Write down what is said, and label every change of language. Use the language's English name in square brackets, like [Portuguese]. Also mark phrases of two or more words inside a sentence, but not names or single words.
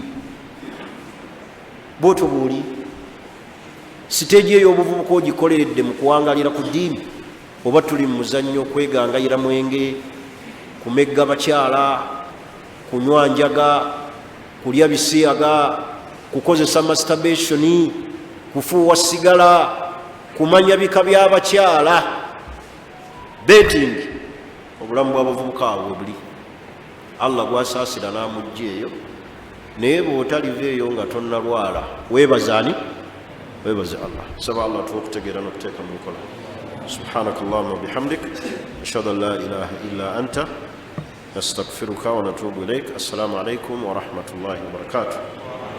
[Ganda] Bwotyo bw'oli siteegi ey'obuvubuka ogikoleredde mu kuwangaalira ku ddiini, oba tuli mu muzannyo kwegangayira mwenge, kumegga bakyala, kunywa njaga, kulya bisiyaga, kukozesa masturbation, kufuuwa sigala, kumanya bika by'abakyala, betting. Obulamu bw'abavubuka awo buli Allah gwasaasira n'amujja eyo. Naye bw'otaliveeyo nga tonnalwala weebazaani? Weebaze Allah. Saba Allah tuwa okutegeera n'okuteeka mu nkola. [Arabic] سبحانك اللهم وبحمدك أشهد أن لا إله إلا أنت أستغفرك وأتوب إليك. السلام عليكم ورحمة الله وبركاته.